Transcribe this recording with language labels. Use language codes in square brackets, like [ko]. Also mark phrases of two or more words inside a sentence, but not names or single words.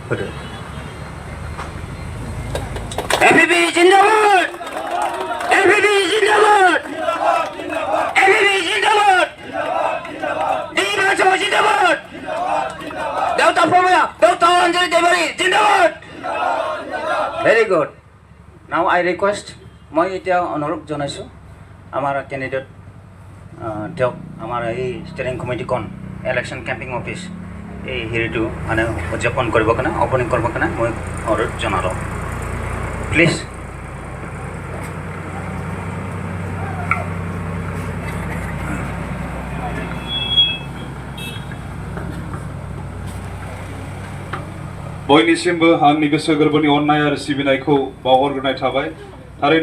[as] APP জিন্দাবাদ APP জিন্দাবাদ APP জিন্দাবাদ নির্বাচন জিন্দাবাদ দেউতা প্রমেয়া দেউতা অঞ্জলি দেবাৰী জিন্দাবাদ [en] very good now I request [as] মই এতিয়া অনুৰোধ জনাইছোঁ আমাৰ কেণ্ডিডেট তেওঁক আমাৰ এই ষ্টেৰিং কমিটিখন [en] election camping office [as] এই হেৰিটো মানে উদযাপন কৰিবৰ কাৰণে অপেনিং কৰিবৰ কাৰণে মই অনুৰোধ জনালোঁ প্লিজ [brx] बयनिसिमबो आंनि गोसो गोरबोनि अननाय आरो सिबिनायखौ बावहरग्रोनाय थाबाय थारैनो